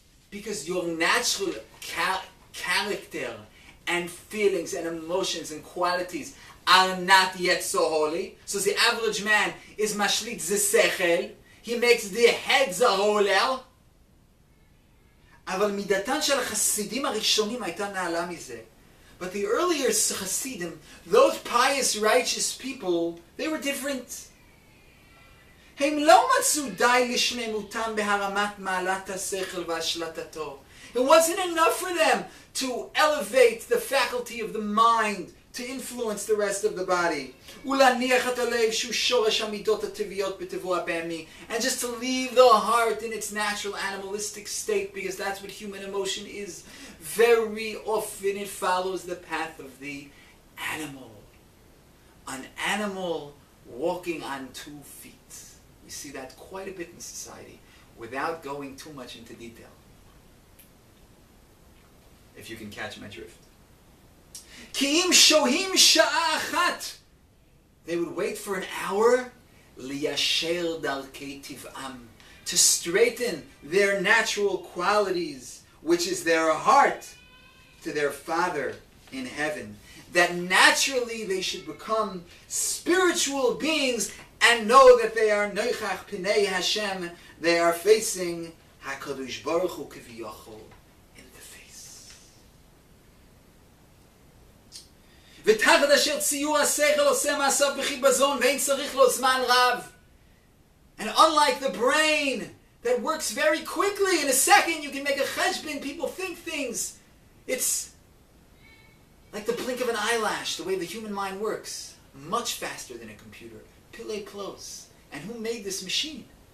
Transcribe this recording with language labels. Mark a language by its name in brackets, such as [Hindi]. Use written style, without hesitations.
[English] Because your natural character and feelings and emotions and qualities are not yet so holy. So the average man is mashlit the sechel. He makes the head zaholer. [Hebrew] אבל מידתן של החסידים הראשונים הייתה נעלה מזה. [English] But the earlier Hasidim, those pious, righteous people, they were different. [Hebrew] הם לא מצאו די לשלמותם בהרמת מעלת השכל והשלטתו. [English] It wasn't enough for them to elevate the faculty of the mind to influence the rest of the body. [Hebrew] ולהניח את הלב שהוא שורש המידות הטבעיות בטבעו הבהמי. [English] And just to leave the heart in its natural animalistic state, because that's what human emotion is. Very often it follows the path of the animal. An animal walking on 2 feet. We see that quite a bit in society, without going too much into detail. If you can catch my drift. [Hebrew] Ki im shohim sha'a achat. [English] They would wait for an hour, [Hebrew] liyasher darkei tiv'am, [English] to straighten their natural qualities, which is their heart, to their Father in heaven. That naturally they should become spiritual beings and know that they are [Hebrew] noichach pinei Hashem. [English] They are facing HaKadosh Baruch Hu kiviyachol in the face. [Hebrew] ותחת אשר ציור השכל עושה מעשיו בחיפזון ואין צריך לו זמן רב. [English] And unlike the brain that works very quickly, in a second you can make a cheshbon, people think things. It's like the blink of an eyelash, the way the human mind works. Much faster than a computer. Pile close. And who made this machine?